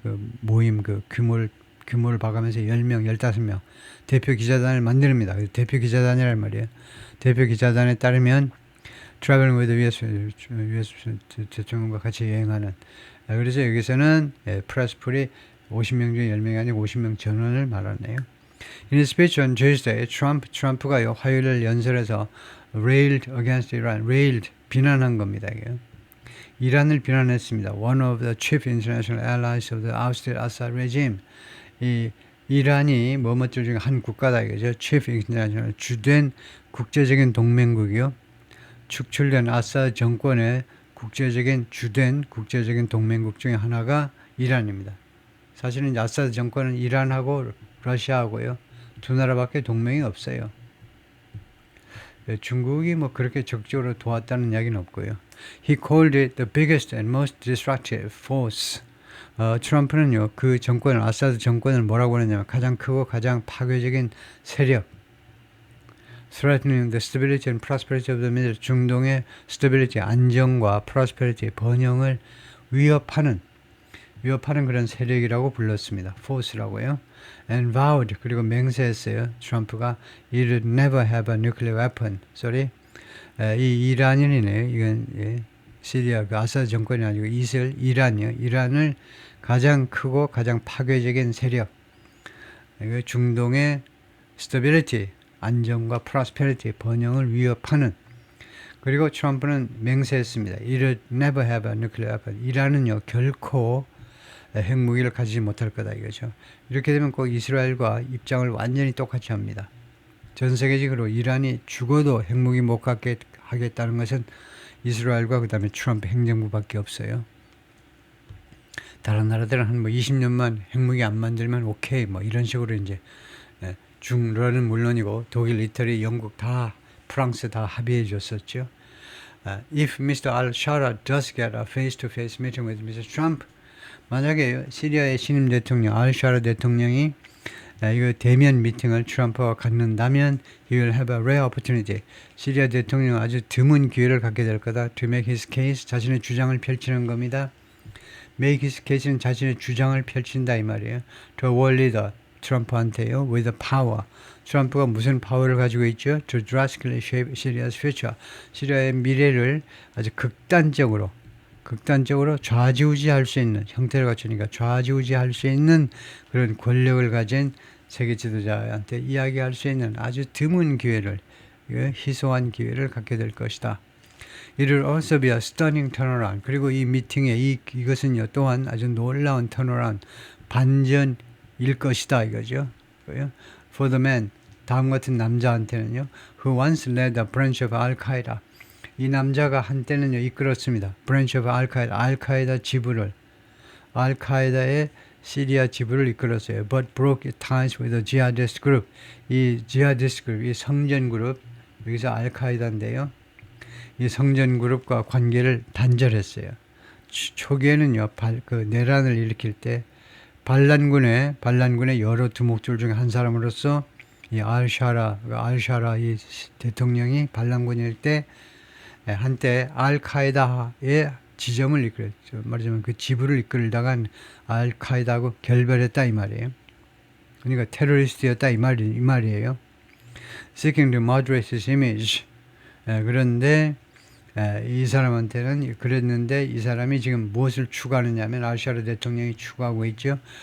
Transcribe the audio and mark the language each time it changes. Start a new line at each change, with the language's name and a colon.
Korean: 그 모임 그 규모를 봐가면서 10명, 15명 대표 기자단을 만듭니다. 대표 기자단이란 말이에요. 대표 기자단에 따르면
English: Traveling with the US
Korean: 대통령과 같이 여행하는. 그래서 여기서는 프레스 풀이 50명 중에 10명이 아니고 50명 전원을 말하네요.
English: In his speech on Tuesday,
Korean: 트럼프가 화요일 연설에서
English: railed against Iran,
Korean: railed 비난한 겁니다. 이게. 이란을 비난했습니다.
English: One of the chief international allies of the ousted Assad regime.
Korean: 이 이란이 뭐뭐들 중에 한 국가다 이거죠.
English: Chief international
Korean: 주된 국제적인 동맹국이요. 축출된 아사드 정권의 주된 국제적인 동맹국 중에 하나가 이란입니다. 사실은 아사드 정권은 이란하고 러시아하고요. 두 나라밖에 동맹이 없어요. 중국이 뭐 그렇게 적극적으로 도왔다는 이야기는 없고요.
English: He called it the biggest and most destructive force.
Korean: 트럼프는요, 그 정권을, 아사드 정권을 뭐라고 하느냐면 가장 크고 가장 파괴적인 세력.
English: Threatening the stability and prosperity of the Middle East.
Korean: 중동의 stability, 안정과 prosperity, 번영을 위협하는 그런 세력이라고 불렀습니다. force라고요.
English: And vowed,
Korean: 그리고 맹세했어요.
English: 트럼프가 It would never have a nuclear weapon.
Korean: 이 이란인이네요. 이건 시리아 그 아사드 정권이 아니고 이란이요. 이란을 가장 크고 가장 파괴적인 세력. 중동의 stability, 안정과 prosperity, 번영을 위협하는. 그리고 트럼프는 맹세했습니다.
English: It would never have a nuclear weapon.
Korean: 이란은요 결코 핵무기를 가지지 못할 거다 이거죠. 이렇게 되면 꼭 이스라엘과 입장을 완전히 똑같이 합니다. 전 세계적으로 이란이 죽어도 핵무기 못 갖게 하겠다는 것은 이스라엘과 그 다음에 트럼프 행정부밖에 없어요. 다른 나라들은 한 20년만 핵무기 안 만들면 오케이 뭐 이런 식으로 이제 중러는 물론이고 독일, 이태리, 영국 다 프랑스 다 합의해 줬었죠.
English: If Mr. al-Shara does get a face-to-face meeting with Mr.
Korean: Trump, 만약에 시리아의 신임 대통령 al-Shara 대통령이 이거 대면 미팅을 트럼프와 갖는다면
English: he will have a rare opportunity.
Korean: 시리아 대통령은 아주 드문 기회를 갖게 될 거다.
English: To make his case,
Korean: 자신의 주장을 펼치는 겁니다.
English: Make his case
Korean: 는 자신의 주장을 펼친다 이 말이에요.
English: To a world leader,
Korean: 트럼프한테요.
English: With the power.
Korean: 트럼프가 무슨 파워를 가지고 있죠?
English: To drastically shape Syria's future.
Korean: 시리아의 미래를 아주 극단적으로 좌지우지할 수 있는 형태를 갖추니까 좌지우지할 수 있는 그런 권력을 가진 세계 지도자한테 이야기할 수 있는 아주 드문 기회를, 희소한 기회를 갖게 될 것이다.
English: It will also be a stunning turnaround.
Korean: 그리고 이 미팅에 이것은요 또한 아주 놀라운 turnaround, 반전일 것이다 이거죠.
English: For the man,
Korean: 다음 같은 남자한테는요,
English: who once led a branch of Al-Qaeda.
Korean: 이 남자가 한때는요 이끌었습니다.
English: branch of Al-Qaeda,
Korean: 알카에다 지부를, 알카에다의 시리아 지부를 이끌었어요.
English: But broke ties with the jihadist group.
Korean: 이
English: jihadist group,
Korean: 이 성전 그룹, 여기서 알카에다인데요. 이 성전 그룹과 관계를 단절했어요. 초기에는요, 내란을 일으킬 때 반란군의 여러 두목들 중에 한 사람으로서 이 al-Shara 이 대통령이 반란군일 때 한때 알카에다의 지점을 이끌었죠. 말하자면 그 지부를 이끌다간 알카에다하고 결별했다 이 말이에요. 그러니까 테러리스트였다 이 말이에요.
English: Seeking to moderate his image.
Korean: 그런데 이 사람한테는 그랬는데 이 사람이 지금 무엇을 추구하느냐면 al-Shara 대통령이 추구하고 있죠.